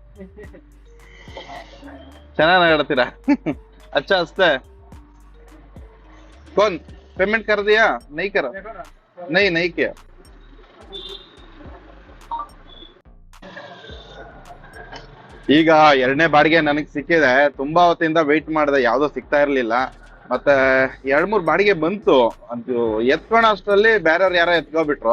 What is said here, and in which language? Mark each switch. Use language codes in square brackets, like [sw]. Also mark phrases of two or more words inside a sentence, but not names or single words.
[kn] ಚೆನ್ನಾಗಿ ನಗಾಡ್ತೀರಾ [hi] अच्छा हंसता है। कौन पेमेंट कर दिया? नहीं करा? देखो ना। नहीं किया। [kn] ಈಗ ಎರಡನೇ ಬಾಡಿಗೆ ನನಗೆ ಸಿಕ್ಕಿದೆ. ತುಂಬಾ ಹೊತ್ತಿಂದ ವೆಯ್ಟ್ ಮಾಡಿದೆ, ಯಾವ್ದೋ ಸಿಗ್ತಾ ಇರ್ಲಿಲ್ಲ. ಮತ್ತೆ 2-3 ಬಾಡಿಗೆ ಬಂತು, ಅದು ಎತ್ಕೊಳ ಅಷ್ಟರಲ್ಲಿ ಬೇರೆಯವ್ರು ಯಾರೋ ಎತ್ಕೊಬಿಟ್ರು.